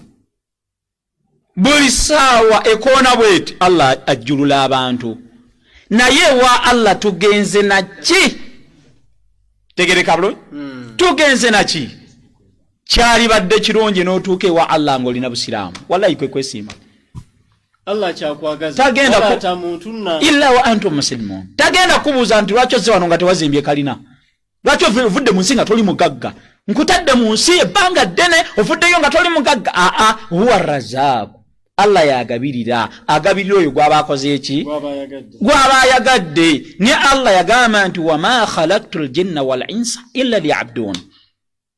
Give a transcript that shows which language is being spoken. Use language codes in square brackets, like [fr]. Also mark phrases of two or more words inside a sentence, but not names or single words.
[lg] buli ssaawa ekoona bweti Allah ajjulula abantu naye wa Allah tugenze naki tegereka bulo tugenze naki kyali badde kirungi n'otuuka ewa Allah ng'olina busiraamu wallahi kwe kwesiima Allah kyakwagaza tagenda ta muntu na [ar] إلا وأنتم مسلمون [lg] tagenda kubuuza nti lwaki ozze wano nga tewazimbye kalina lwaki ovudde mu nsi nga toli mugagga nkutadde mu nsi ebbanga ddene ovuddeyo nga toli mugagga [ar] هو الرزاق [lg] Allah yagabirira agabirira oyo gw'abaakoze eki gw'abaayagadde ne Allah yagamba nti [ar] وما خلقت الجن والإنس إلا ليعبدون